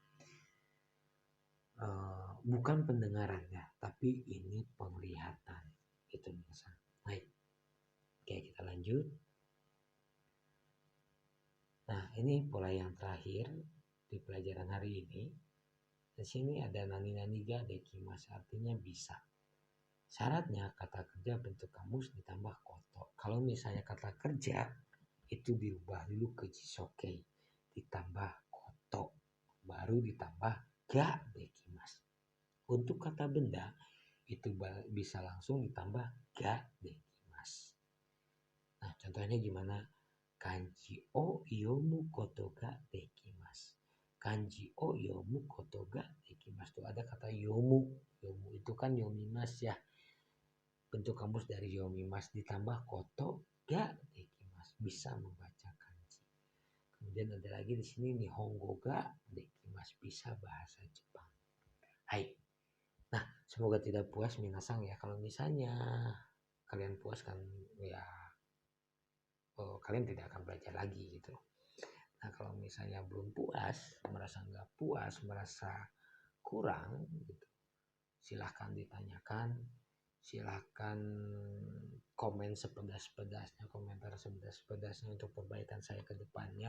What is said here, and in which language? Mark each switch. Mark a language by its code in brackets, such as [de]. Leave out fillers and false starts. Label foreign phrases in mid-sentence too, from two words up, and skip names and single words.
[id] Bukan pendengarannya, tapi ini penglihatan. Itu minasan. Baik. Oke, kita lanjut. Nah, ini pola yang terakhir di pelajaran hari ini. Di sini ada [ja] なになにができます, [id] artinya bisa. Syaratnya kata kerja bentuk kamus ditambah koto. Kalau misalnya kata kerja itu dirubah dulu ke jisokei, ditambah koto, baru ditambah [ja] ができます. [id] Untuk kata benda itu bisa langsung ditambah [ja] ができます. [id] Nah, contohnya gimana? [ja] 漢字を読むことができます. 漢字を読むことができます. [id] Itu ada kata yomu. Yomu itu kan yomimasu ya. Bentuk kamus dari yomimasu ditambah [ja] ことができます. [id] Bisa membaca kanji. Kemudian ada lagi di sini [ja] 日本語ができます. [id] Bisa bahasa Jepang. Hai. Nah, semoga tidak puas minasang ya. Kalau misalnya kalian puas kan ya, kalian tidak akan belajar lagi gitu. Nah, kalau misalnya belum puas, merasa nggak puas, merasa kurang gitu, silahkan ditanyakan, silahkan komen sepedas-pedasnya, komentar sepedas-pedasnya untuk perbaikan saya ke depannya.